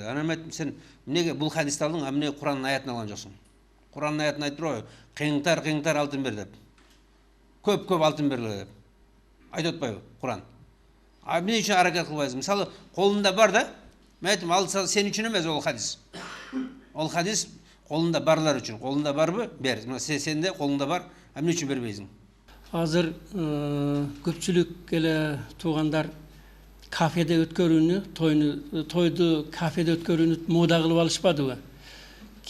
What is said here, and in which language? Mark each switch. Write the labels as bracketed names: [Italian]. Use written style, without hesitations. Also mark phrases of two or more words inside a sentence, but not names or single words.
[Kyrgyz] Анан мен сен эмнеге бул хадисти алдың, а эмнеге Куранын аятын алган жоксуң? Куранын аятын айтып турбайбы? Кыйынтар алтын бер деп. Көп алтын бергиле деп. Айтып атпайбы Куран? А эмне үчүн аракет кылбайсың? Мисалы, колунда бар да, мен айттым, ал сен үчүн эмес ол хадис. Ол хадис колунда барлар үчүн. Колунда барбы? Бер. Сенде колунда бар, эмне үчүн бербейсиң? Азыр көпчүлүк эле туугандар кафеде өткөрүүнү, тойду кафеде өткөрүүнү мода кылып алышпадыбы?